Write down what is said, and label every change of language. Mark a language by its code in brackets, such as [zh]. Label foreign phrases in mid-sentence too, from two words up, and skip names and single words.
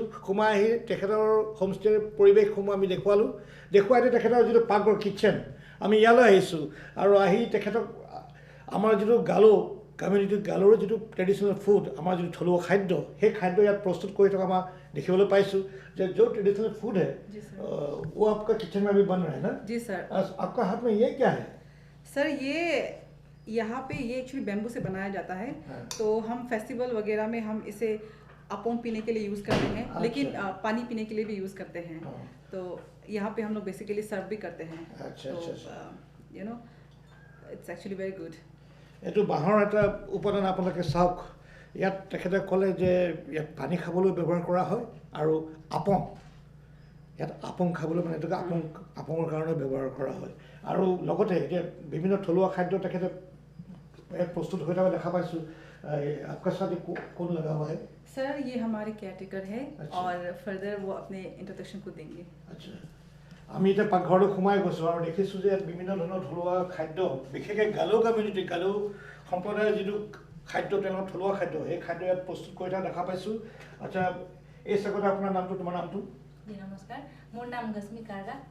[as] সোমাই আহি তেখেতৰ হোমষ্টেৰ পৰিৱেশসমূহ আমি দেখুৱালোঁ। দেখুৱাই দি তেখেতৰ যিটো পাকঘৰ কিটচেন, আমি ইয়ালৈ আহিছোঁ আৰু আহি তেখেতক আমাৰ যিটো গালো কমিউনিটি, গালোৰ যিটো [en] traditional food, [as] আমাৰ যিটো থলুৱা খাদ্য, সেই খাদ্য ইয়াত প্ৰস্তুত কৰি থকা আমাৰ দেখিবলৈ পাইছোঁ। [hi] যে जो [en] traditional food [hi] है वो आपका किचन में भी बन रहा है ना? जी सर। आपका हाथ में ये क्या है? सर ये यहाँ पे ये [en] actually bamboo [hi] से बनाया जाता है। तो हम फेस्टिवल वगैरह में हम इसे अपोम पीने के लिए यूज़ करते हैं। अच्छा। लेकिन पानी पीने के लिए भी यूज़ करते हैं। तो यहाँ पे हम लोग [en] basically serve [hi] भी करते हैं। अच्छा, तो अच्छा। [en] you know it's actually very good. [as] এইটো বাঁহৰ এটা উপাদান আপোনালোকে চাওক। ইয়াত তেখেতে ক'লে যে ইয়াত পানী খাবলৈ ব্যৱহাৰ কৰা হয় আৰু আপং, ইয়াত আপং খাবলৈ মানে এইটোকে আপঙৰ কাৰণে ব্যৱহাৰ কৰা হয়। আৰু লগতে এতিয়া বিভিন্ন থলুৱা খাদ্য তেখেতে ইয়াত প্ৰস্তুত হৈ থকা দেখা পাইছোঁ। [hi] आपका साथ कौन लगा हुआ है? सर ये हमारे केयरटेकर है। अच्छा। और फर्दर वो अपने इंट्रोडक्शन को देंगे। [as] আচ্ছা, আমি এতিয়া পাকঘৰলৈ সোমাই গৈছোঁ আৰু দেখিছোঁ যে ইয়াত বিভিন্ন ধৰণৰ থলুৱা খাদ্য, বিশেষকৈ গালো কমিউনিটি, গালো সম্প্ৰদায়ৰ যিটো খাদ্য, তেওঁলোকৰ থলুৱা খাদ্য, সেই খাদ্য ইয়াত প্ৰস্তুত কৰি থকা দেখা পাইছোঁ। আচ্ছা, এই চাগতে আপোনাৰ নামটো, তোমাৰ নামটো? জি নমস্কাৰ, মোৰ নাম গস্মি কাৰ্গা।